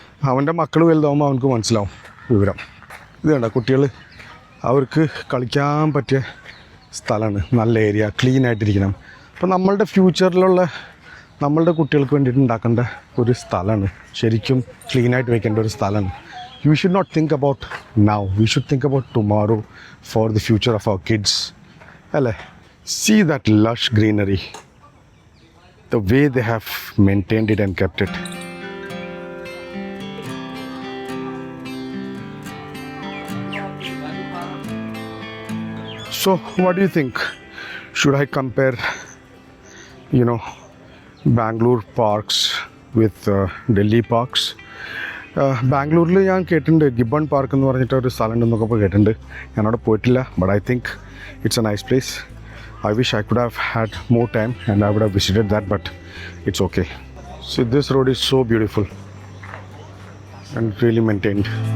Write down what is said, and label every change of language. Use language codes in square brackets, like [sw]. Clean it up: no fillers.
[ml] അവൻ്റെ മക്കൾ വലുതാവുമ്പോൾ അവനക്ക് മനസ്സിലാവും വിവരം. ഇത് കണ്ട കുട്ടികൾ അവർക്ക് കളിക്കാൻ പറ്റിയ സ്ഥലമാണ്. നല്ല ഏരിയ, ക്ലീൻ ആയിട്ടിരിക്കണം. അപ്പോൾ നമ്മളുടെ ഫ്യൂച്ചറിലുള്ള നമ്മളുടെ കുട്ടികൾക്ക് വേണ്ടിയിട്ട് ഉണ്ടാക്കേണ്ട ഒരു സ്ഥലമാണ്. ശരിക്കും ക്ലീനായിട്ട് വെക്കേണ്ട ഒരു സ്ഥലമാണ്. [en] we should not think about now. We should think about tomorrow for the future of our kids. Alle, see that lush greenery. The way they have maintained it and kept it. So, what do you think? Should I compare, Bangalore parks with Delhi parks? [ml] ബാംഗ്ലൂരിൽ ഞാൻ കേട്ടിട്ടുണ്ട് Given park എന്ന് പറഞ്ഞിട്ട് ഒരു സ്ഥലമുണ്ടെന്നൊക്കെ കേട്ടിട്ടുണ്ട്. ഞാനവിടെ പോയിട്ടില്ല. [en] But I think it's a nice place. I wish I could have had more time and I would have visited that, but it's okay. See, this road is so beautiful and really maintained.